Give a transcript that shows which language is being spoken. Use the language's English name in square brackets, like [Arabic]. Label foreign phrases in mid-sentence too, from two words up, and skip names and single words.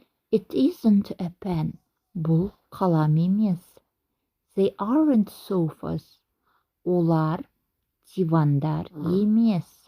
[English] It isn't a pen. [Kazakh] Бұл қалам емес. [English] They aren't sofas. [Kazakh] Олар дивандар емес.